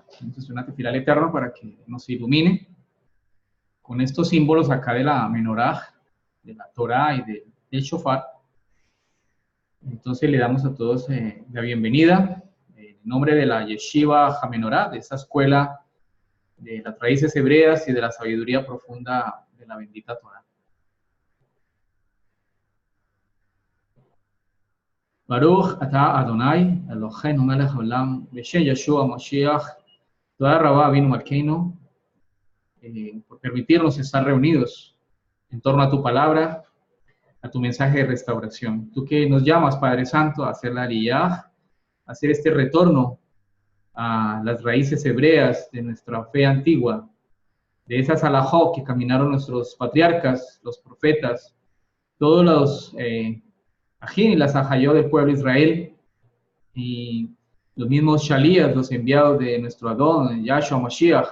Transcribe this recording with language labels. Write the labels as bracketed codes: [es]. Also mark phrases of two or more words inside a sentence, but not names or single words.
[es] Entonces, una tefilá al Eterno para que nos ilumine con estos símbolos acá de la menorá, de la Torá y del shofar. Entonces le damos a todos la bienvenida en nombre de la Yeshiva HaMenorá, de esa escuela de las raíces hebreas y de la sabiduría profunda de la bendita Torá. [he] ברוך אתה אדוני, אלוהינו מלך העולם, בשם ישוע משיח, תודה רבה אבינו מלכנו, [es] por permitirnos estar reunidos en torno a tu palabra, a tu mensaje de restauración. Tú que nos llamas, Padre Santo, a hacer la aliyah, a hacer este retorno a las raíces hebreas de nuestra fe antigua, de esas halajot que caminaron nuestros patriarcas, los profetas, todos los ajín y las ajayot del pueblo de Israel, y los mismos shalías, los enviados de nuestro Adón, Yahshua Mashiach.